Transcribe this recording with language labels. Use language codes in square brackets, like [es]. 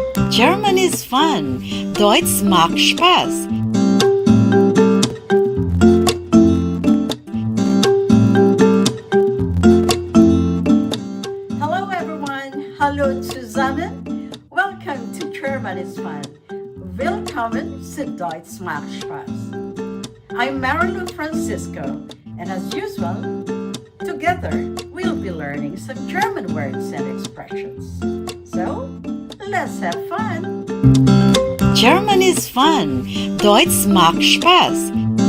[en] German is fun. [de] Deutsch macht Spaß. [en] Hello everyone. [de] Hallo zusammen. [en] Welcome to German is fun. [de] Willkommen zu Deutsch macht Spaß. [en] I'm Malou Francisco, and as usual, together we'll be learning some German words and expressions. So, let's have fun. German is fun. [de] Deutsch macht Spaß.